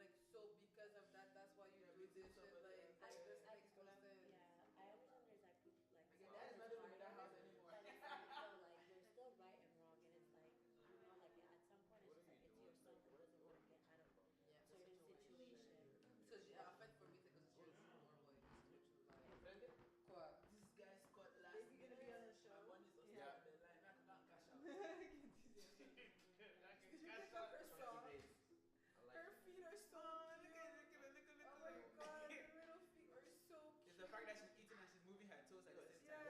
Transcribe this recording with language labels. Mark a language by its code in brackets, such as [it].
[en] this shit, like this makes no sense. Yeah, I understand there's like people like Your dad is not living in that house anymore. but it's like no, like there's still right and wrong, and it's like like at some point it's just like it's your son who doesn't want to get out of certain situation. Because [fr] en fait, [en] for me, [fr] c'est que c'est juste normal. Quoi? [en] This guy Scott last minute. My money is on the line. I cannot cash out. Did you pick up her socks? Her feet are so cute. Oh my god, her little feet are so cute. It's the fact that she's eating and she's moving her toes at the same time.